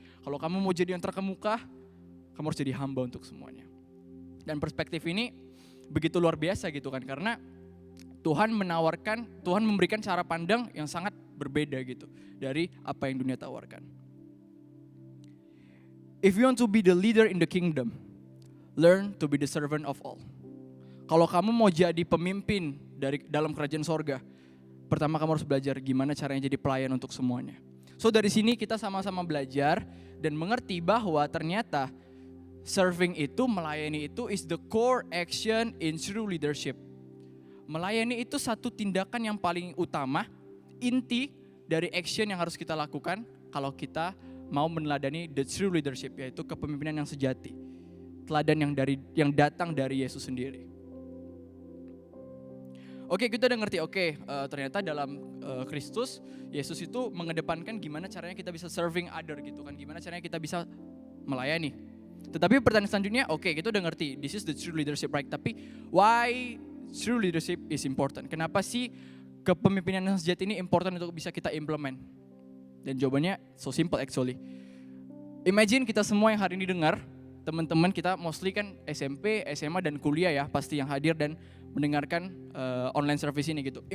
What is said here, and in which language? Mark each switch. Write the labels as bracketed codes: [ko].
[id] Kalau kamu mau jadi yang terkemuka, kamu harus jadi hamba untuk semuanya. Dan perspektif ini begitu luar biasa gitu kan, karena Tuhan memberikan cara pandang yang sangat berbeda gitu dari apa yang dunia tawarkan. [en] If you want to be the leader in the kingdom, learn to be the servant of all. [id] Kalau kamu mau jadi pemimpin dalam kerajaan sorga, pertama kamu harus belajar gimana caranya jadi pelayan untuk semuanya. [en] So [id] dari sini kita sama-sama belajar dan mengerti bahwa ternyata serving itu, melayani itu [en] is the core action in true leadership. [id] Melayani itu satu tindakan yang paling utama, inti dari action yang harus kita lakukan kalau kita mau meneladani [en] the true leadership, [id] yaitu kepemimpinan yang sejati. Teladan yang datang dari Yesus sendiri. Oke, kita udah ngerti, ternyata dalam Kristus, Yesus itu mengedepankan gimana caranya kita bisa [en] serving other [id] gitu kan, gimana caranya kita bisa melayani. Tetapi pertanyaan selanjutnya, kita udah ngerti, [en] this is the true leadership, right? [id] Tapi [en] why true leadership is important? [id] Kenapa sih kepemimpinan yang sejati ini important untuk bisa kita implement? Dan jawabannya [en] so simple actually. Imagine [id] kita semua yang hari ini dengar, teman-teman kita [en] mostly [id] kan SMP, SMA dan kuliah ya, pasti yang hadir dan mendengarkan [en] online service [id] ini gitu.